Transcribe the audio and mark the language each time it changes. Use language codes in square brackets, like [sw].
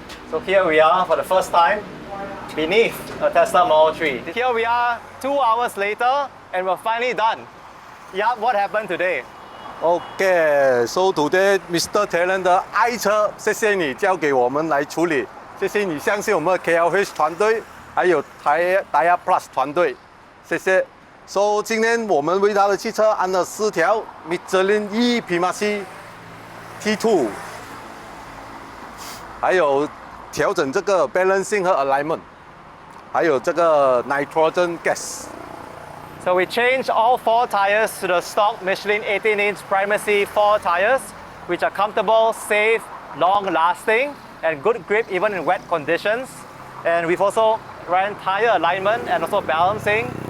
[en] So here we are for the first time beneath a Tesla Model 3. Here we are 2 hours later and we're finally done. Yap, what happened today? Okay, so today Mr. [zh] Daren 的爱车，谢谢你交给我们来处理，谢谢你相信我们的 KLH 团队，还有TyrePlus 团队，谢谢。 So 今天我们为他的汽车安了4条 Michelin Primacy T2， 还有调整这个 Balancing 和 Alignment。还有这个 nitrogen gas。 [en] So we changed all 4 tires to the stock Michelin 18-inch Primacy 4 tires, which are comfortable, safe, long-lasting, and good grip even in wet conditions. And we've also ran tire alignment and also balancing.